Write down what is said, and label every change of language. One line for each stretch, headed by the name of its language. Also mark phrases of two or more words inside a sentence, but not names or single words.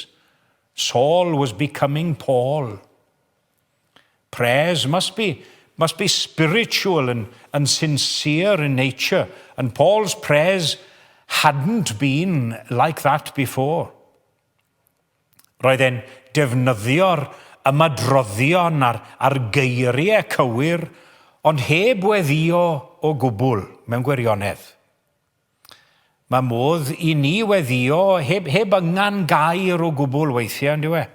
English: Saul was becoming Paul. Prayers must be spiritual and sincere in nature, and Paul's prayers hadn't been like that before.
Welsh: Roedd e'n defnyddio'r ymadroddion a'r geiriau cywir, ond heb weddio o gwbl mewn gwirionedd. Mae modd I ni weddio heb yngan gair o gwbl weithiau, yn dyw e.